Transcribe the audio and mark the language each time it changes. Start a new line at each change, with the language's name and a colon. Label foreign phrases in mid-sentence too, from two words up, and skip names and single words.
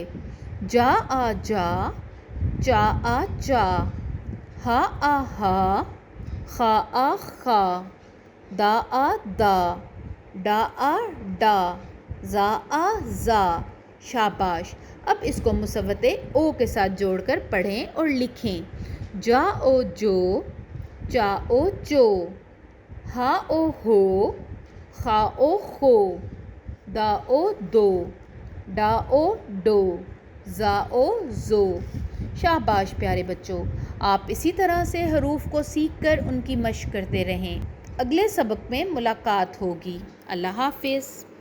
Urdu: جا آ جا، چا آ چا، ہا آ ہا، خا آ خا، دا آ دا، ڈا آ ڈا، زا آ زا۔ شاباش! اب اس کو مصوت او کے ساتھ جوڑ کر پڑھیں اور لکھیں۔ جا او جو، چا او چو، ہا او ہو، خا او خو، دا او دو، ڈا او ڈو، زا او زو۔ شاباش پیارے بچوں! آپ اسی طرح سے حروف کو سیکھ کر ان کی مشق کرتے رہیں۔ اگلے سبق میں ملاقات ہوگی۔ اللہ حافظ۔